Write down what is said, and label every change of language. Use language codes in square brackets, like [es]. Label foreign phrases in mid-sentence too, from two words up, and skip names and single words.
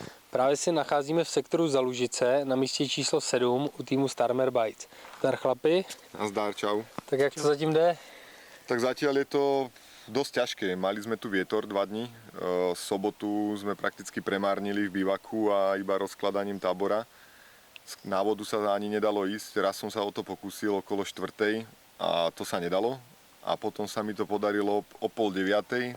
[cs] Právě se nacházíme v sektoru Zalužice na místě číslo 7 u týmu Starmer Bites. Zdar chlapi. Nazdar, čau. Tak jak to zatím jde? [sk] Tak zatiaľ je to dosť ťažké. Mali sme tu vietor 2 dní. Sobotu sme prakticky premárnili v bivaku a iba rozkladaním tábora. Na vodu sa ani nedalo ísť. Raz som sa o to pokúsil okolo 4:00 a to sa nedalo. A potom sa mi to podarilo o 8:30.